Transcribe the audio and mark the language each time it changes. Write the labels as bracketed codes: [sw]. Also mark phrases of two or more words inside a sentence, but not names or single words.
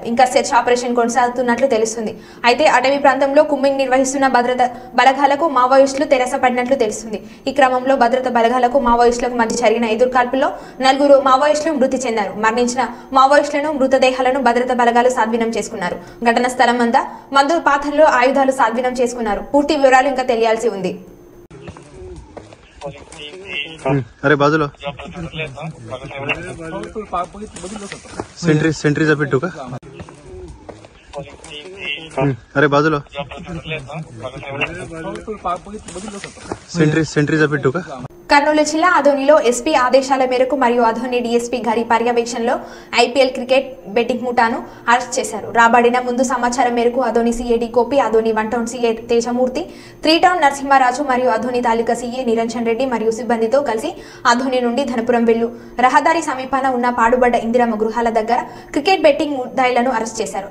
[te] ఇంకా [en] search operation [te] కొనసాగుతున్నట్లు తెలుస్తుంది. అయితే అటవీ ప్రాంతంలో కుమ్మింగ్ నిర్వహిస్తున్న భద్రతా బలగాలకు మావోయిస్టులు తెరసపడినట్లు తెలుస్తుంది. ఈ క్రమంలో భద్రతా బలగాలకు మావోయిస్టులకు మధ్య జరిగిన 5 కాల్పుల్లో 4 మావోయిస్టులు మృతి చెందారు. మరణించిన మావోయిస్టులను మృతదేహాలను భద్రతా బలగాలు స్వాధీనం చేసుకున్నారు. ఘటనా స్థలం వద్ద మందు పాత్రలో ఆయుధాలు స్వాధీనం చేసుకున్నారు. పూర్తి వివరాలు ఇంకా తెలియాల్సి ఉంది. [mr] अरे बाजूला सेंट्रीचा पिट्टू का अरे बाजूला सेंट्रीचा पिट्टू का [te] కర్నూలు జిల్లా అదోనిలో ఎస్పీ ఆదేశాల మేరకు మరియు అదోని డీఎస్పీ గారి పర్యవేక్షణలో ఐపీఎల్ [en] cricket betting [te] ముఠాను అరెస్ట్ చేశారు. రాబడిన ముందు సమాచారం మేరకు అదోని సీఏడి గోపి, అదోని 1 టౌన్ సీఏ తేజమూర్తి, 3 టౌన్ నరసింహారాజు మరియు అదోని తాలూకా సీఏ నిరంజన్ రెడ్డి మరియు సిబ్బందితో కలిసి అదోని నుండి ధనపురం వెళ్ళు రహదారి సమీపాన ఉన్న పాడుబడ్డ ఇందిరమ్మ గృహాల దగ్గర [en] cricket betting [te] ముద్దాయిలను అరెస్ట్ చేశారు.